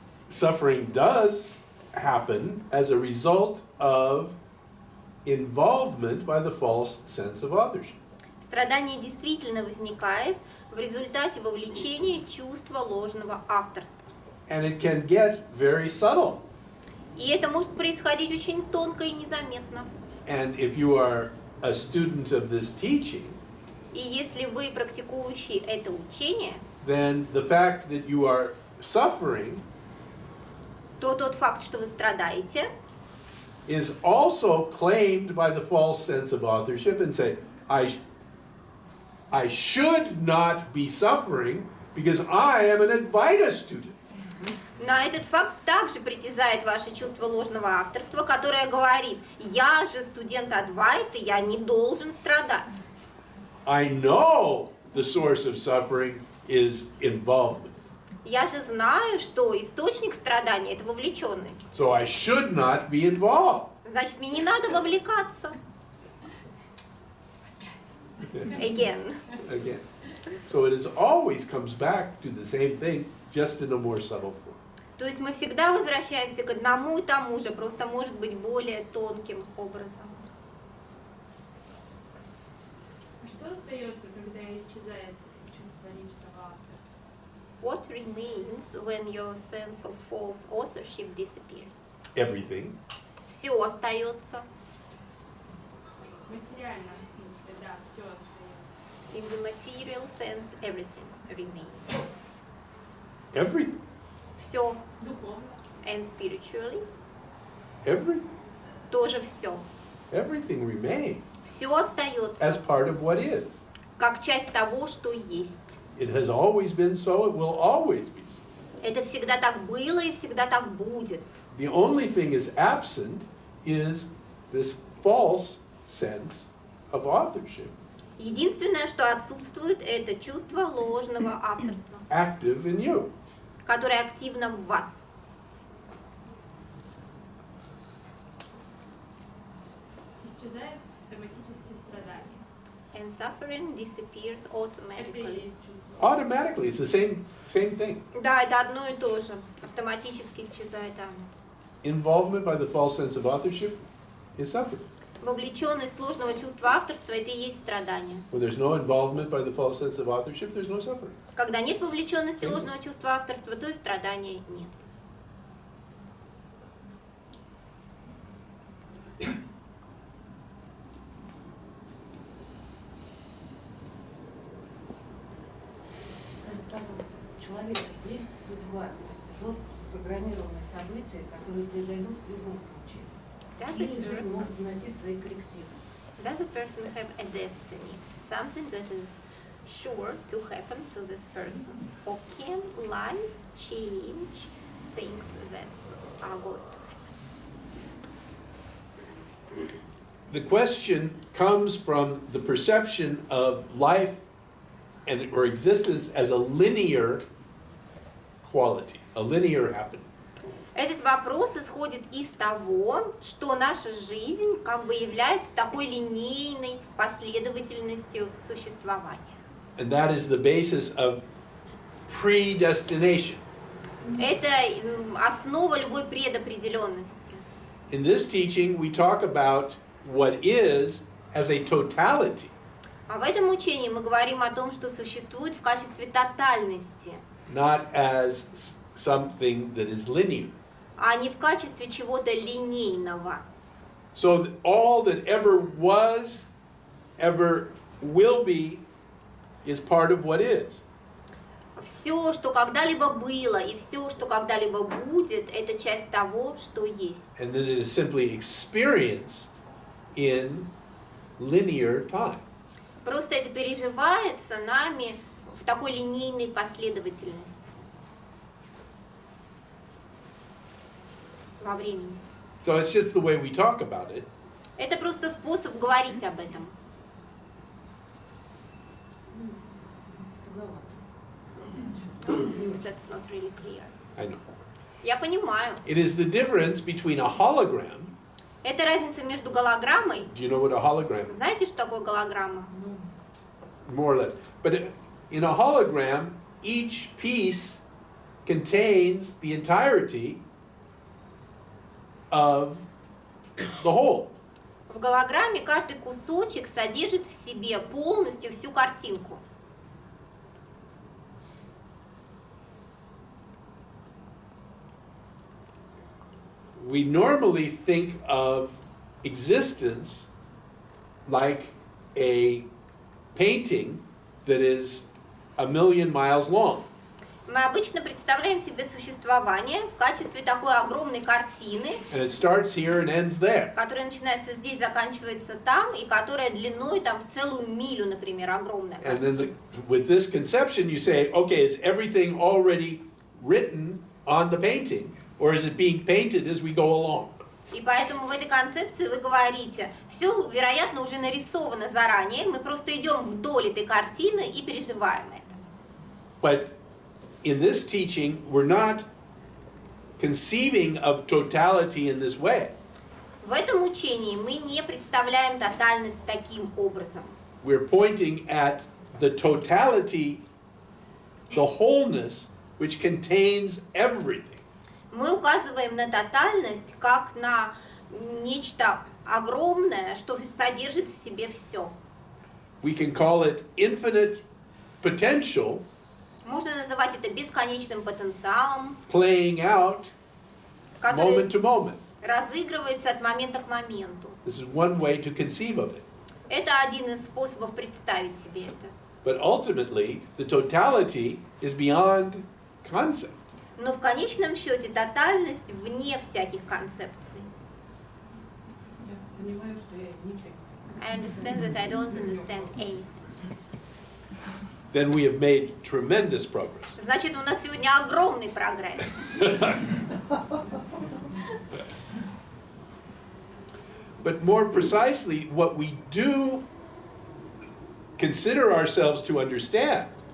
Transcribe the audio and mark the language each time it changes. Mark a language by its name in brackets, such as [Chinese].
[English] Suffering does happen as a result of involvement by the false sense of authorship. [Russian] Страдание действительно возникает в результате вовлечения чувства ложного авторства. [English] And it can get very subtle. [Russian] И это может происходить очень тонко и незаметно. [English] And if you are a student of this teaching, [Russian] И если вы практикующий это учение, [English] then the fact that you are suffering [Russian] то тот факт, что вы страдаете, [English] is also claimed by the false sense of authorship and say, I should not be suffering because I am an Advaita student. [Russian] на этот факт также притязает ваше чувство ложного авторства, которое говорит: я же студент Адвайты, я не должен страдать. [English] I know the source of suffering is involvement. [Russian] Я же знаю, что источник страдания – это вовлеченность. [English] So I should not be involved. [Russian] Значит, мне не надо вовлекаться. [English] Again. Again. So it is always comes back to the same thing, just in a more subtle form. [Russian] То есть мы всегда возвращаемся к одному и тому же, просто может быть более тонким образом. А что остается, когда исчезает чувство личного авторства? [English] What remains when your sense of false authorship disappears? Everything. [Russian] Все остается. В материальном смысле, да, все остается. [English] In the material sense, everything remains. Everything. [Russian] Все. Духовно. [English] And spiritually, Everything. [Russian] тоже все. [English] Everything remains [Russian] Все [English] as [Russian] остается [English] part of what is. [Russian] как часть того, что есть. [English] It has always been so, it will always be so. [Russian] Это всегда так было и всегда так будет. [English] The only thing is absent is this false sense of authorship, [Russian] Единственное, что отсутствует, это чувство ложного авторства, [English] active in you. [Russian] которое активно в вас. Исчезает автоматически страдание. [English] And suffering disappears [Russian] Это и [English] automatically. [Russian] есть чувство. [English] Automatically, it's the same thing. [Russian] Да, это одно и то же. Автоматически исчезает оно. [English] Involvement by the false sense of authorship is suffering. [Russian] Вовлеченность ложного чувства авторства – это и есть страдание. [English] When there's no involvement by the false sense of authorship, there's no suffering. [Russian] Когда нет вовлеченности ложного чувства авторства, то и страдания нет. Скажите, пожалуйста, у человека есть судьба, то есть жестко запрограммированные события, которые произойдут в любом случае. Или жизнь может вносить свои коррективы. [English] Does a person have a destiny? Something that is sure to happen to this person? Or can life change things that are going to happen? The question comes from the perception of life or existence as a linear quality, a linear happening. [Russian] Этот вопрос исходит из того, что наша жизнь как бы является такой линейной последовательностью существования. [English] And that is the basis of predestination. [Russian] Это основа любой предопределенности. [English] In this teaching, we talk about what is as a totality. [Russian] А в этом учении мы говорим о том, что существует в качестве тотальности, [English] Not as something that is linear. [Russian] а не в качестве чего-то линейного. [English] So all that ever was, ever will be, is part of what is. [Russian] Все, что когда-либо было, и все, что когда-либо будет, это часть того, что есть. [English] And then it is simply experienced in linear time. [Russian] Просто это переживается нами в такой линейной последовательности во времени. [English] So it's just the way we talk about it. [Russian] Это просто способ говорить об этом. [English] That's not really clear. I know. [Russian] Я понимаю. [English] It is the difference between a hologram. [Russian] Это разница между голограммой. [English] Do you know what a hologram is? [Russian] Знаете, что такое голограмма? [English] More or less. But in a hologram, each piece contains the entirety of the whole. [Russian] В голограмме каждый кусочек содержит в себе полностью всю картинку. [English] We normally think of existence like a painting that is 1,000,000 miles long. [Russian] Мы обычно представляем себе существование в качестве такой огромной картины, [English] And it starts here and ends there. [Russian] которая начинается здесь, заканчивается там, и которая длиной там в целую милю, например, огромная [English] And then [Russian] картина. [English] with this conception, you say, okay, is everything already written on the painting? Or is it being painted as we go along? [Russian] И поэтому в этой концепции вы говорите, все, вероятно, уже нарисовано заранее, мы просто идем вдоль этой картины и переживаем это. [English] But in this teaching, we're not conceiving of totality in this way. [Russian] В этом учении мы не представляем тотальность таким образом. [English] We're pointing at the totality, the wholeness, which contains everything. [Russian] Мы указываем на тотальность как на нечто огромное, что содержит в себе все. [English] We can call it infinite potential [Russian] Можно называть это бесконечным потенциалом, [English] playing out [Russian] который [English] moment to moment. [Russian] разыгрывается от момента к моменту. [English] This is one way to conceive of it. [Russian] Это один из способов представить себе это. [English] But ultimately, the totality is beyond concept. [Russian] Но в конечном счете тотальность вне всяких концепций. Я понимаю, что я ничего не понимаю. [English] I understand that I don't understand anything. Then we have made tremendous progress. [Russian] Значит, у нас сегодня огромный прогресс. [English] But more precisely, what we do consider ourselves to understand